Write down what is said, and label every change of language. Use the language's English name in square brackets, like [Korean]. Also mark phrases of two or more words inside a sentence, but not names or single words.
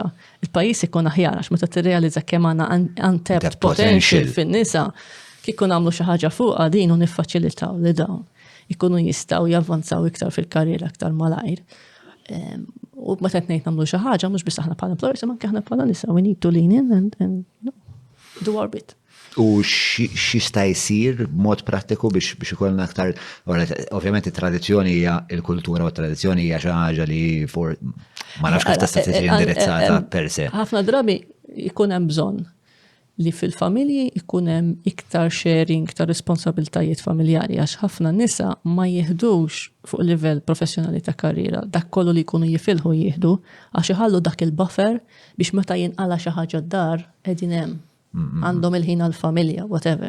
[Maltese] Il-pajjiż ikun aħjar għax meta tirrealizza kemm għandna [English] untapped potential [Maltese] fin-nisa, kieku nagħmlu xi ħaġa fuqha din u niffaċilitaw li dawn ikunu jistgħu javvanzaw iktar fil-karriera aktar malajr. U meta qed ngħid nagħmlu xi ħaġa mhux biss aħna bħala employers, imma anke aħna bħala nisa, [English] we need to lean in and do our bit. [Maltese] U xista jsir b'mod prattiku biex ikollna aktar, ovvjament it-tradizzjoni hija il-kultura u t-tradizzjoni hija xi ħaġa li ma nafx kif tista' tiġi indirizzata [Latin] per se. [Maltese] Ħafna drabi jkun hemm bżonn li fil-familji jkun hemm iktar sharing ta' responsabiltajiet familjari għax ħafna nisa ma jieħdux fuq livell professjonali ta' karriera dak kollu li jkunu jifilħu jieħdu għax iħallu dak il-buffer biex meta jinqala xi ħaġa d-dar qegħdin hemm għandhom il-ħin għal-familja, whatever.